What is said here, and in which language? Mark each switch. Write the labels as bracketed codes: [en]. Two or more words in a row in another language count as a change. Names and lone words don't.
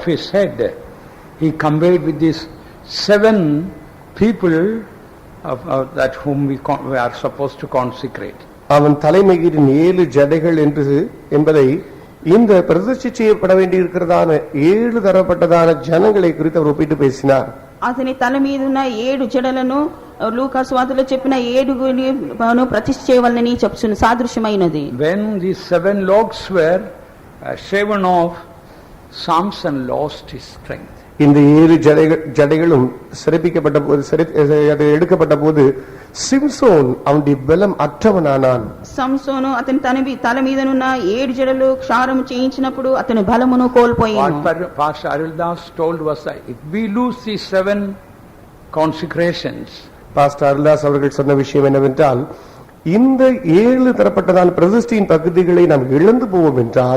[en] his head he compared with these 7 people that whom we are supposed to consecrate. [ta] அவன் தலைமையின் 7 ஜடைகள் என்பதை இந்த பிரதிஷ்டை செய்யப்பட வேண்டியிருக்கிறதான 7 தரப்பட்டதான ஜனங்களை குறித்து அவர் ஒப்பிட்டு பேசினார். [te] అతని తల మీద ఉన్న 7 జడలను లూకా సువార్తలో చెప్పిన 7 ప్రతిష్ఠ చేయవలనని చెప్తున్న సాదృశ్యమైనది. [en] When these 7 locks were shaven off, Samson lost his strength. [ta] இந்த 7 ஜடைகளும் சிறப்பிக்கப்பட்ட போது அது எடுக்கப்பட்ட போது சிம்சோன் அவனுடைய பலம் அற்றவனானான். [te] సంసోను అతని తల మీదనున్న 7 జడలు క్షారము చేయించినప్పుడు అతని బలమును కోల్పోయాడు. [en] What Pastor Arildas told was that if we lose these 7 consecrations, [ta] பாஸ்டர் அருள்தாஸ் அவர்கள் சொன்ன விஷயம் என்னவென்றால், இந்த 7 தரப்பட்டதான பிரதிஷ்டையின் பகுதிகளை நாம் இழந்து போவோம் என்றால்,